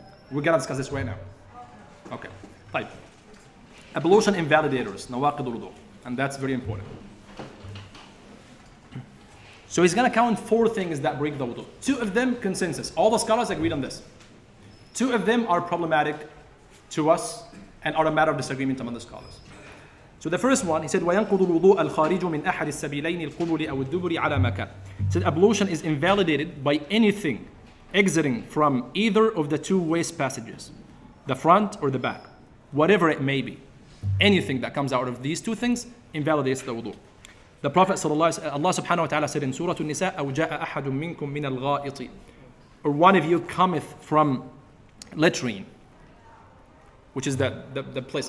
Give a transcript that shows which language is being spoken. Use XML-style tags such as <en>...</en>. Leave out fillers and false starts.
<en>We're gonna discuss this right now. Okay. Right. Ablution invalidators, nawaqid al-wudu, and that's very important. So he's gonna count 4 things that break the wudu. 2 of them, consensus. All the scholars agreed on this. 2 of them are problematic to us and are a matter of disagreement among the scholars. So the first one, he said,</en> <ar>وَيَنْقُضُ الْوُضُوءَ الْخَارِجُ مِنْ أَحَدِ السَّبِيلَيْنِ الْقُبُلِ أَوْ الدُّبُرِ عَلَى مَكَانٍ.</ar> <en>He said ablution is invalidated by anything exiting from either of the 2 waste passages, the front or the back, whatever it may be. Anything that comes out of these 2 things invalidates the wudu. The Prophet Allah subhanahu wa ta'ala said in Surah An-Nisa,</en> <ar>أَوْ جَاءَ أَحَدٌ مِّنْكُم مِّنَ الْغَائِطِ,</ar> <en>or one of you cometh from latrine, which is the place.</en>